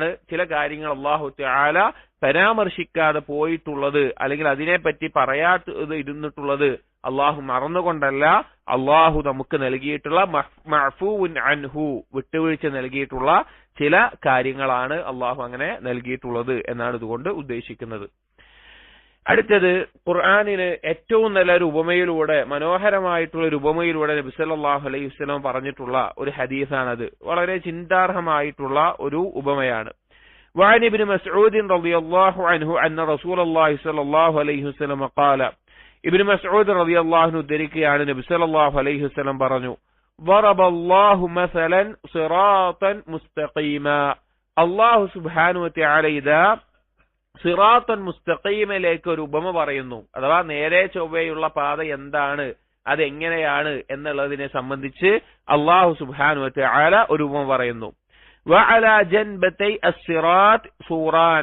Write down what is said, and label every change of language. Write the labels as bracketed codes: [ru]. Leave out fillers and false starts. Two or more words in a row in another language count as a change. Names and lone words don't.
[ml] ചില കാര്യങ്ങൾ അല്ലാഹു തആല പരാമർശിക്കാതെ പോയിട്ടുള്ളത്, അല്ലെങ്കിൽ അതിനെപ്പറ്റി പറയാത്തത് ഇരുന്നിട്ടുള്ളത് അള്ളാഹു മറന്നുകൊണ്ടല്ല, അള്ളാഹു നമുക്ക് നൽകിയിട്ടുള്ള [ar] معفو عنه, [ml] വിട്ടുവീഴ്ച നൽകിയിട്ടുള്ള ചില കാര്യങ്ങളാണ് അള്ളാഹു അങ്ങനെ നൽകിയിട്ടുള്ളത് എന്നാണ് ഇതുകൊണ്ട് ഉദ്ദേശിക്കുന്നത്. അടുത്തത്, ഖുർആനിന് ഏറ്റവും നല്ലൊരു ഉപമയിലൂടെ, മനോഹരമായിട്ടുള്ള ഒരു ഉപമയിലൂടെ നബി [ar] صلى الله عليه وسلم [ml] പറഞ്ഞിട്ടുള്ള ഒരു ഹദീസാണത്. വളരെ ചിന്താർഹമായിട്ടുള്ള ഒരു ഉപമയാണ്. [ar] وعن ابن مسعود رضي الله عنه أن رسول الله صلى الله عليه وسلم قال. ابن مسعود رضي الله عنه [ml] ذكرയാണ് നബി [ar] صلى الله عليه وسلم [ml] പറഞ്ഞു, [ar] ضرب الله مثلا صراطا مستقيما. [ml] അല്ലാഹു [ar] سبحانه وتعالى [ml] ഇദാ [ar] صراطا مستقيما [ml] ഒരു ഉപമ പറയുന്നു. അഥവാ നേരെ ചൊവ്വയുള്ള പാത എന്താണ്, അതെങ്ങനെയാണ് എന്നുള്ളതിനെ സംബന്ധിച്ച് അല്ലാഹു [ar] سبحانه وتعالى [ml] ഒരു ഉപമ പറയുന്നു. [ar] وعلى جنبتي الصراط سوران.